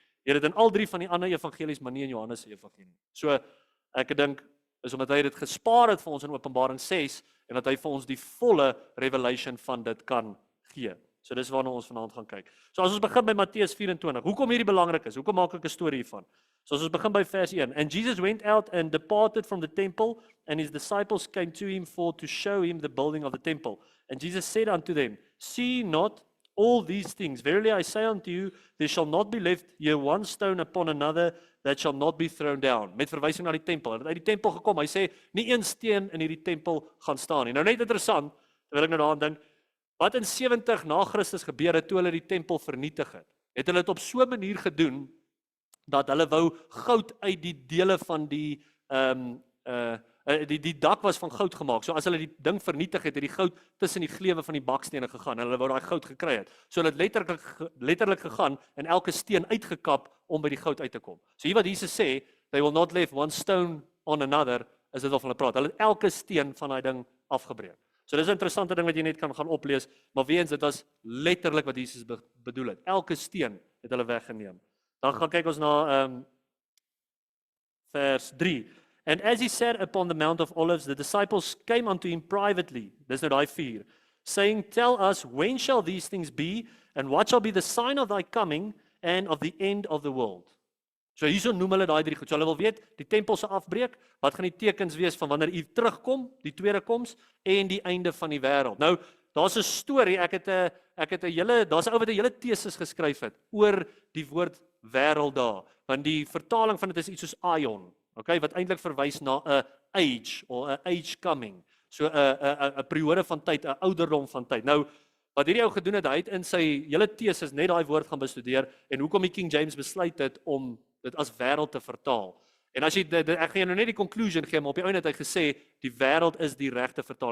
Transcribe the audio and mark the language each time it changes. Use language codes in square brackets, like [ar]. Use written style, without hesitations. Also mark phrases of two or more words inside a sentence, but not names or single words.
[af] Jy het dit in al 3 van die ander evangelies, maar nie in Johannes se evangelie. So ek dink is omdat hy dit gespaar het vir ons in Openbaring 6 en dat hy vir ons die volle revelation van dit kan gee. So dis waarna ons vanaand gaan kyk. So as ons begin by Matteus 24, hoekom hierdie belangrik is, hoekom maak ek 'n storie hiervan? So as ons begin by vers 1, [en] and Jesus went out and departed from the temple, and his disciples came to him for to show him the building of the temple. And Jesus said unto them, see not all these things, verily I say unto you, there shall not be left here one stone upon another that shall not be thrown down. [af] Met verwysing na die tempel. Hy het uit die tempel gekom, hy sê, nie een steen in hierdie tempel gaan staan nie. Nou net interessant, terwyl ek nou daaraan dink, wat in 70 na Christus gebeur het, toe hulle die tempel vernietig het, het hulle dit op so 'n manier gedoen, dat hulle wou goud uit die dele van die dak was van goud gemaak. So as hulle die ding vernietig het, het die goud tussen die gleuwe van die bakstene gegaan, en hulle wou daai goud gekry het. So hulle het letterlik gegaan, en elke steen uitgekap, om by die goud uit te kom. So hier wat Jesus sê, [en] they will not leave one stone on another, [af] is dit wat hulle praat. Hulle het elke steen van daai ding afgebreek. So dis 'n interessante ding wat jy net kan gaan oplees, maar weer eens dit was letterlik wat Jesus bedoel het. Elke steen het hulle weggeneem. Dan gaan kyk ons na vers 3. [en] And as he sat upon the Mount of Olives, the disciples came unto him privately. [af] Dis nou daai 4. [en] Saying, tell us, when shall these things be, and what shall be the sign of thy coming, and of the end of the world? [af] So hierso noem hulle daai 3 goed. So hulle wil weet, die tempel se afbreek, wat gaan die tekens wees van wanneer U terugkom, die tweede koms, en die einde van die wêreld. Nou, daar's 'n storie, daar's 'n ou wat 'n hele teses geskryf het oor die woord wêreld daar, want die vertaling van dit is iets soos aion, okay, wat eintlik verwys na 'n age, of 'n [en] age coming. [af] So 'n periode van tyd, 'n ouderdom van tyd. Nou, wat hierdie ou gedoen het, hy het in sy hele teses net daai woord gaan bestudeer, en hoekom die King James besluit het om dit as wêreld te vertaal. En as jy, ek gaan jou nou net die conclusion gee, maar op die einde het hy gesê, die wêreld is die regte vertaling.